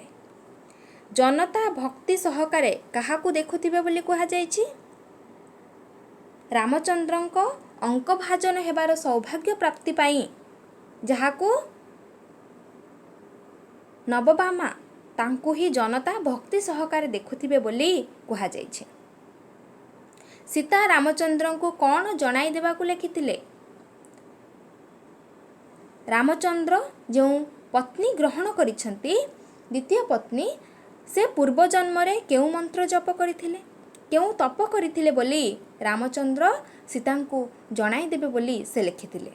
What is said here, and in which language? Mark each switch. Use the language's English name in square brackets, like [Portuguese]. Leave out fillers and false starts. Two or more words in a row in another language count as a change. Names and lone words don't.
[Odia] ଜନତା ଭକ୍ତି ସହକାରେ କାହାକୁ ଦେଖୁଥିବେ ବୋଲି କୁହା ଯାଇଛି? ରାମଚନ୍ଦ୍ରଙ୍କ ଅଙ୍କ ଭାଜନ ହେବାର ସୌଭାଗ୍ୟ ପ୍ରାପ୍ତି ପାଇଁ ଯାହାକୁ ନବବାମା ତାଙ୍କୁ ହିଁ ଜନତା ଭକ୍ତି ସହକାରେ ଦେଖୁଥିବେ ବୋଲି କୁହା ଯାଇଛି। ସୀତା ରାମଚନ୍ଦ୍ରଙ୍କୁ କଣ ଜଣାଇ ଦେବାକୁ ଲେଖିଥିଲେ? ରାମଚନ୍ଦ୍ର ଯେଉଁ ପତ୍ନୀ ଗ୍ରହଣ କରିଛନ୍ତି ଦ୍ୱିତୀୟ ପତ୍ନୀ ସେ ପୂର୍ବ ଜନ୍ମରେ କେଉଁ ମନ୍ତ୍ର ଜପ କରିଥିଲେ କେଉଁ ତପ କରିଥିଲେ ବୋଲି ରାମଚନ୍ଦ୍ର ସୀତାଙ୍କୁ ଜଣାଇ ଦେବେ ବୋଲି ସେ ଲେଖିଥିଲେ।